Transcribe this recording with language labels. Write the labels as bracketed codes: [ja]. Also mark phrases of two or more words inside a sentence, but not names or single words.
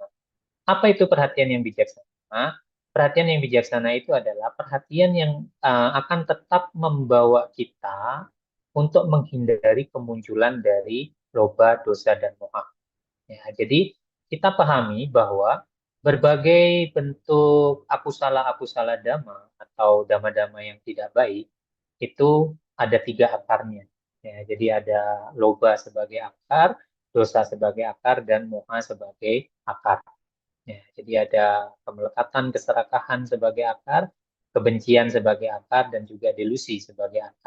[id] Apa itu perhatian yang bijaksana? Perhatian yang bijaksana itu adalah perhatian yang akan tetap membawa kita untuk menghindari kemunculan dari loba, dosa, dan moha. Ya, jadi kita pahami bahwa berbagai bentuk [pi] akusala dhamma [id] atau dhamma-dhamma yang tidak baik itu ada 3 akarnya. Ya, jadi ada loba sebagai akar, dosa sebagai akar, dan moha sebagai akar. Ya, jadi ada kemelekatan, keserakahan sebagai akar, kebencian sebagai akar, dan juga delusi sebagai akar.